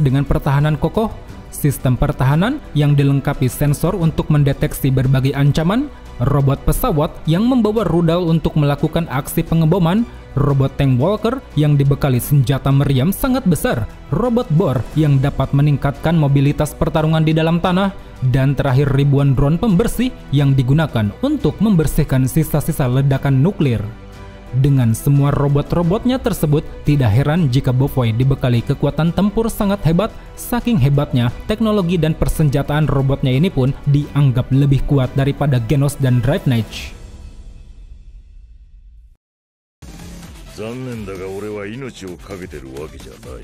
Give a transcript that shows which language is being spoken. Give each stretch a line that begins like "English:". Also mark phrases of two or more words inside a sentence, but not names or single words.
Indonesian: dengan pertahanan kokoh, sistem pertahanan yang dilengkapi sensor untuk mendeteksi berbagai ancaman, robot pesawat yang membawa rudal untuk melakukan aksi pengeboman, robot tank walker yang dibekali senjata meriam sangat besar, robot bor yang dapat meningkatkan mobilitas pertarungan di dalam tanah, dan terakhir ribuan drone pembersih yang digunakan untuk membersihkan sisa-sisa ledakan nuklir. Dengan semua robot-robotnya tersebut, tidak heran jika Bofoy dibekali kekuatan tempur sangat hebat. Saking hebatnya, teknologi dan persenjataan robotnya ini pun dianggap lebih kuat daripada Genos dan Drive Knight.
Japanese: 残念だが俺は命をかけてるわけじゃない。